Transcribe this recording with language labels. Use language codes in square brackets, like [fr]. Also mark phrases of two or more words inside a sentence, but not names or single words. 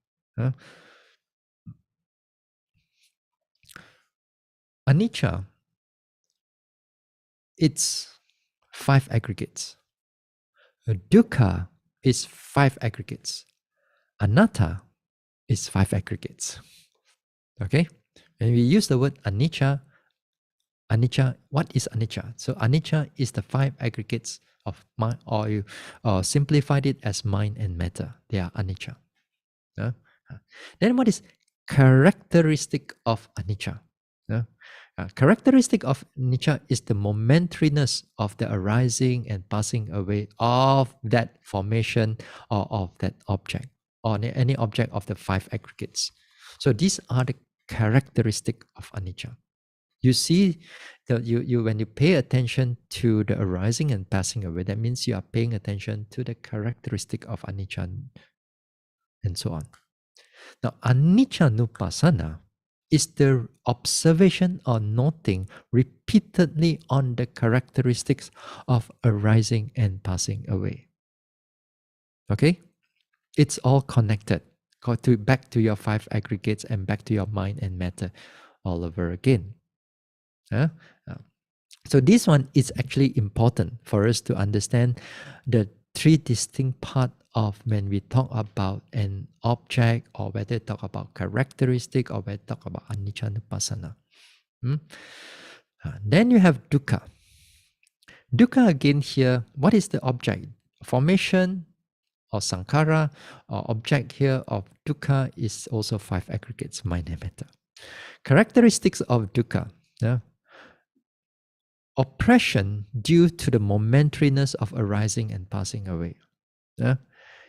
[en] Anicca, it's five aggregates. Dukkha is five aggregates. Anatta is five aggregates. Okay? When we use the word anicca, what is anicca? So anicca is the five aggregates of mind, or you simplified it as mind and matter. They are anicca. Then what is characteristic of anicca? Characteristic of anicca is the momentariness of the arising and passing away of that formation or of that object, or any object of the five aggregates. So these are the characteristic of anicca. You see that you when you pay attention to the arising and passing away, that means you are paying attention to the characteristic of anicca and so on. Now, [pi] anicca nupassana [en] is the observation or noting repeatedly on the characteristics of arising and passing away. Okay? It's all connected. Go back to your five aggregates and back to your mind and matter all over again. So this one is actually important for us to understand the three distinct parts of when we talk about an object, or whether talk about characteristic, or whether talk about [pi] anicca nupassana. [en] Then you have dukkha. Dukkha again here, what is the object? Formation or sankhara, or object here of dukkha is also five aggregates, mind and matter. Characteristics of dukkha. Oppression due to the momentariness of arising and passing away.